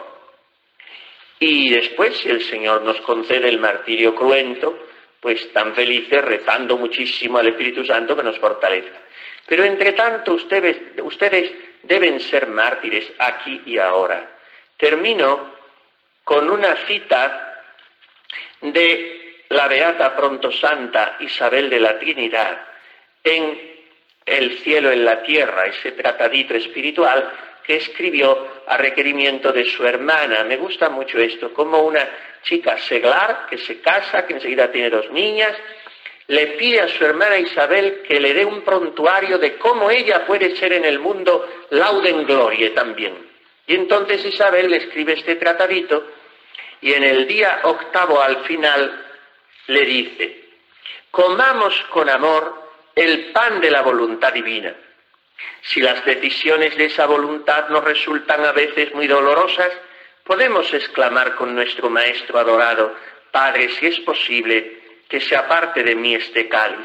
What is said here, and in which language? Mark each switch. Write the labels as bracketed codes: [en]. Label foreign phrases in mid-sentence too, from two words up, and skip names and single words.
[es] Y después, si el Señor nos concede el martirio cruento, pues tan felices, rezando muchísimo al Espíritu Santo que nos fortalezca. Pero entre tanto, ustedes deben ser mártires aquí y ahora. Termino con una cita de la beata prontosanta Isabel de la Trinidad en El cielo en la tierra, ese tratadito espiritual que escribió a requerimiento de su hermana. Me gusta mucho esto, como una chica seglar que se casa, que enseguida tiene 2 niñas, le pide a su hermana Isabel que le dé un prontuario de cómo ella puede ser en el mundo [la] laudem gloriae [es] también. Y entonces Isabel le escribe este tratadito y en el día 8º al final le dice: comamos con amor el pan de la voluntad divina. Si las decisiones de esa voluntad nos resultan a veces muy dolorosas, podemos exclamar con nuestro Maestro adorado: Padre, si es posible, que se aparte de mí este cáliz.